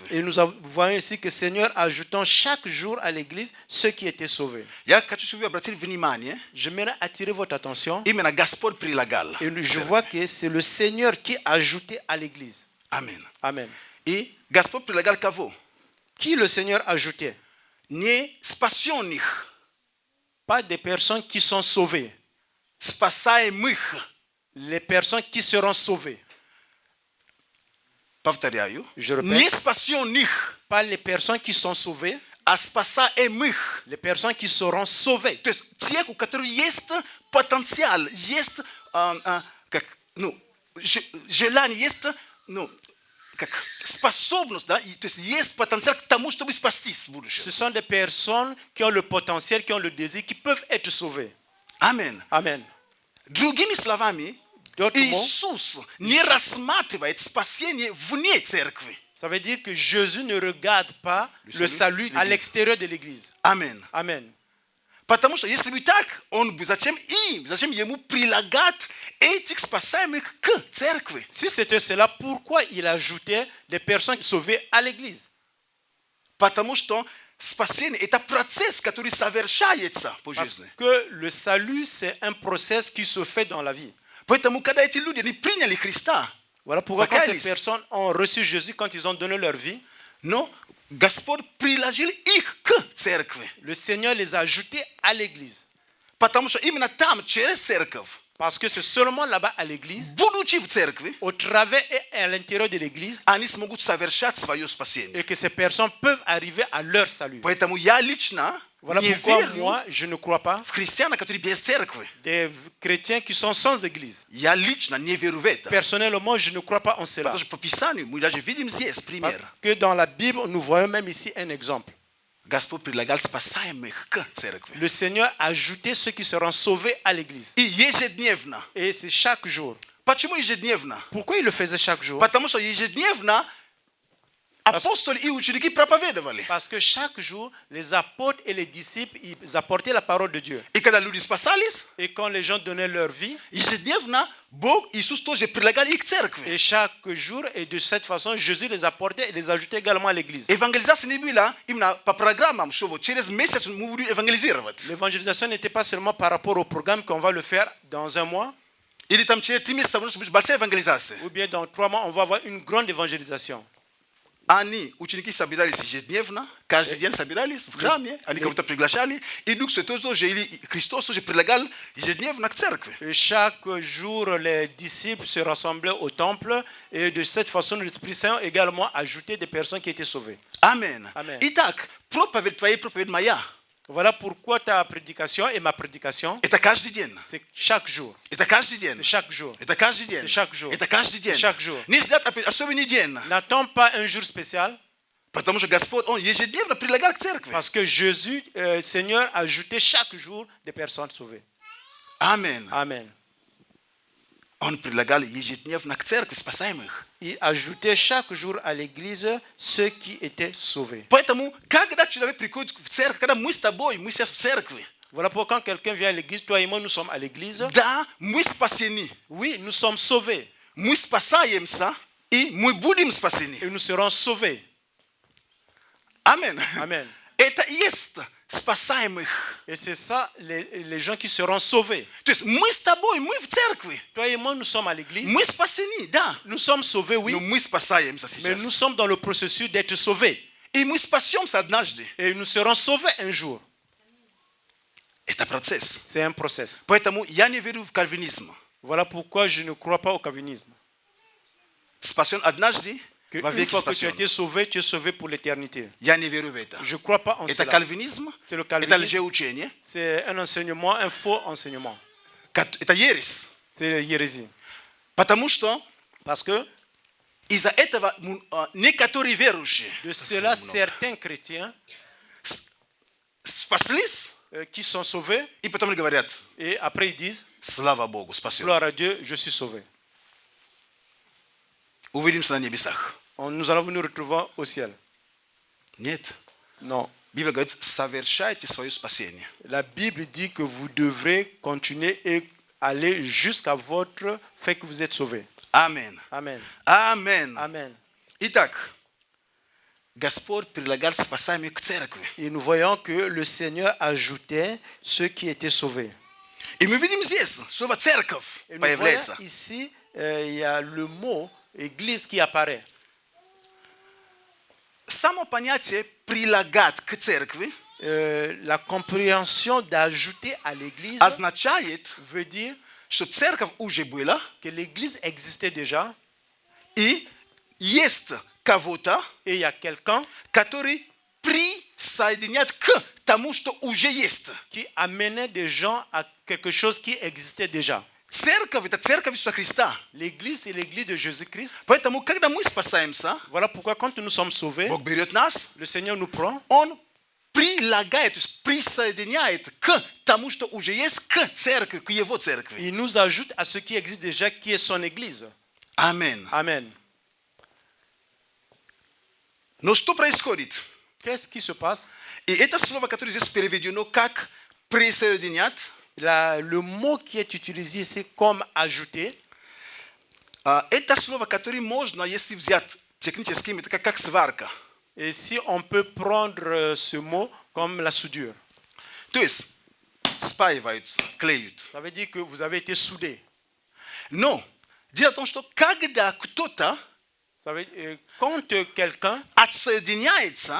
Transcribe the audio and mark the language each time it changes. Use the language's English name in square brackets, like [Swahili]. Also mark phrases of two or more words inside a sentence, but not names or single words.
[French] Et nous voyons ici que le Seigneur ajoutant chaque jour à l'église ceux qui étaient sauvés. [Russian] Я хочу, чтобы вы обратили внимание, [French] J'aimerais attirer votre attention. [Russian] именно Господь прилагал. [French] Et je vois que c'est le Seigneur qui a ajouté à l'église. Amen. Amen. [Russian] И Господь прилагал кого? [French] Qui le Seigneur ajoutait? [Russian] Не спасенных, [French] Pas des personnes qui sont sauvées. [Russian] спасаемых. [French] Les personnes qui seront sauvées. [Russian] Повторяю. [French] Je répète. [Russian] Не спасенных, [French] Pas les personnes qui sont sauvées. [Russian] а спасаемых. [French] Les personnes qui seront sauvées. [Russian] То есть те, у которых есть потенциал, есть желание, есть способность, да, то есть есть потенциал к тому, чтобы спастись в будущем. [French] Ce sont des personnes qui ont le potentiel, qui ont le désir, qui peuvent être sauvées. Amen. Amen. [Russian] Другими словами, [French] D'autres mots, [Russian] Иисус не рассматривает спасение вне церкви. [French] ça veut dire que Jésus ne regarde pas le salut à l'église. l'extérieur de l'église. Amen. Amen. [Russian] Потому что если бы так, он бы зачем ему прилагать этих спасаемых к церкви? [French] Si c'était cela, pourquoi il ajoutait des personnes sauvées à l'église? [Russian] Потому что спасение – это процесс, который совершается по [French] Parce [Russian] жизни. [French] que le salut, c'est un process qui se fait dans la vie. [Russian] Поэтому, когда эти люди не приняли Христа, [French] Voilà pourquoi quand ces [Russian] покаялись, [French] personnes ont reçu Jésus, quand ils ont donné leur vie, [Russian] но Господь приложил их к церкви. [French] le Seigneur les a ajoutés à l'église. [Russian] Потому что именно там, через церковь, [French] Parce que c'est seulement là-bas à l'église, [Russian] будучи в церкви, [French] au travers et à l'intérieur de l'église, [Russian] они смогут совершать свое спасение. [French] et que ces personnes peuvent arriver à leur salut. [Russian] Поэтому я лично [French] Voilà [Russian] не [French] pourquoi [Russian] верю [French] moi, je ne crois pas [Russian] в христиан, которые без церкви. [French] des chrétiens qui sont sans église. [Russian] Я лично не верю в это. [French] Personnellement, je ne crois pas en cela. [Russian] Потому что по Писанию мы даже видим здесь [French] Parce [Russian] пример. [French] que dans la Bible, nous voyons même ici un exemple. [Russian] Господь прилагал спасаемых к церкви. [French] Le Seigneur a ajouté ceux qui seront sauvés à l'église. [Russian] И ежедневно. [French] Et c'est chaque jour. [Russian] Почему ежедневно? [French] Pourquoi il le faisait chaque jour? [Russian] Потому что ежедневно апостоли и ученики проповедовали. [French] Parce que chaque jour, les apôtres et les disciples, ils apportaient la parole de Dieu. [Russian] И когда люди спасались, [French] Et quand les gens donnaient leur vie, [Russian] ежедневно Бог, Иисус тоже прилагал их к церкви. [French] et chaque jour, et de cette façon, Jésus les apportait et les ajoutait également à l'église. [Russian] Евангелизация не была именно по программам, что вот через месяц мы будем евангелизировать. [French] L'évangélisation n'était pas seulement par rapport au programme qu'on va le faire dans un mois, [Russian] Или там через 3 месяца будет большая евангелизация. [French] ou bien dans 3 mois, on va avoir une grande évangélisation. [Russian] Они, ученики, собирались ежедневно, каждый день собирались в храме, они кого-то приглашали, и Дух Святой тоже, или Христос тоже прилагал ежедневно к церкви. [French] Et chaque jour, les disciples se rassemblaient au temple, et de cette façon, l'Esprit Saint également ajoutait des personnes qui étaient sauvées. Amen. Amen. [Russian] Итак, проповедь твоя и проповедь моя, [French] Voilà pourquoi ta prédication et ma prédication, [Russian] это каждый день. [French] c'est chaque jour. [Russian] Это каждый день. [French] C'est chaque jour. [Russian] Это каждый день. [French] C'est chaque jour. [Russian] Это каждый день. [French] C'est chaque jour. [Russian] Не ждать особенный день, [French] N'attends pas un jour spécial, [Russian] потому что Господь, Он ежедневно прилагал к церкви. [French] parce que Jésus, Seigneur, a ajouté chaque jour des personnes sauvées. Amen. Amen. [Russian] Он прилагал ежедневно к церкви спасаемых. [French] Il ajoutait chaque jour à l'église ceux qui étaient sauvés. [Russian] Поэтому, когда человек приходит в церковь, когда мы с тобой, мы сейчас в церкви, [French] Voilà pourquoi quand quelqu'un vient à l'église, toi et moi, nous sommes à l'église. [Russian] да, мы спасены. [French] Oui, nous sommes sauvés [Russian] Мы спасаемся, и мы будем спасены. [French] et nous serons sauvés. Amen. Amen. [Russian] Это и есть спасаемых. [French] Et c'est ça, les gens qui seront sauvés. [Russian] То есть мы с тобой, мы в церкви. [French] Toi et moi, nous sommes à l'église. [Russian] Мы спасены, да. [French] Nous sommes sauvés, oui, [Russian] Но мы спасаемся [French] mais nous [Russian] сейчас. [French] sommes dans le processus d'être sauvés. [Russian] И мы спасемся однажды. [French] Et nous serons sauvés un jour. [Russian] Это процесс. [French] C'est un process. [Russian] Поэтому я не верю в кальвинизм. [French] Voilà pourquoi je ne crois pas au calvinisme. [Russian] Спасен однажды, [French] Que [Russian] во [French] une [Russian] веки [French] fois que tu as [Russian] спасен. [French] été sauvé, tu es sauvé pour l'éternité. [Russian] Я не верю в это. [French] Je ne crois pas en [Russian] Это [French] cela. [Russian] кальвинизм, [French] C'est le [Russian] это [French] calvinisme. [Russian] лжеучение, [French] C'est un enseignement, un faux enseignement. [Russian] это ересь. [French] C'est l'hérésie. [Russian] Потому что [French] Parce que [Russian] из-за этого некоторые верующие [French] de cela, certains chrétiens [Russian] спаслись, [French] qui sont sauvés, [Russian] и потом говорят, [French] et après ils disent, [Russian] Слава Богу, спасен. [French] Gloire à Dieu, je suis sauvé. [Russian] Увидимся на небесах. [French] Nous allons nous retrouver au ciel. [Russian] Нет. [French] Non. [Russian] Библия говорит, совершайте свое спасение. [French] La Bible dit que vous devrez continuer et aller jusqu'à votre fait que vous êtes sauvé. [Russian] Амен. [French] Amen. [Russian] Амен. [French] Amen. [Russian] Итак, Господь прилагал спасаемых к церкви. [French] Et nous voyons que le Seigneur ajoutait ceux qui étaient sauvés. [Russian] И мы видим здесь, слово церковь [French] Et nous voyons [Russian] появляется. [French] ici, il y a le mot église qui apparaît. [Russian] Само понятие прилагать к церкви [French] La compréhension d'ajouter à l'église [Russian] означает, [French] veut dire [Russian] что церковь уже была, [French] que l'église existait déjà [Russian] и есть кого-то, [French] et il y a quelqu'un [Russian] который присоединяет к тому, что уже есть. [French] qui amenait des gens à quelque chose qui existait déjà. [Russian] Церковь – это церковь Иисуса Христа. [French] L'église, c'est l'église de Jésus-Christ. [Russian] Поэтому, когда мы спасаемся, [French] Voilà pourquoi quand nous sommes sauvés, [Russian] Бог берет нас, [French] le Seigneur nous prend [Russian] Он прилагает, то есть присоединяет к тому, что уже есть, к церкви, к Его церкви. [French] il nous ajoute à ce qui existe déjà, qui est son église. [Russian] Аминь. [French] Amen. [Russian] Но что происходит? [French] Qu'est-ce qui se passe? [Russian] И это слово, которое здесь переведено как «присоединять», [French] Le mot qui est utilisé ici comme ajouter, [Russian] это слово, которое можно, если взять техническим, это как сварка. [French] et si on peut prendre ce mot comme la soudure, [Russian] То есть спаивают, клеют. [French] ça veut dire que vous avez été soudés. [Russian] Но дело в том, что когда кто-то [French] Ça veut dire, quand quelqu'un [Russian] отсоединяется,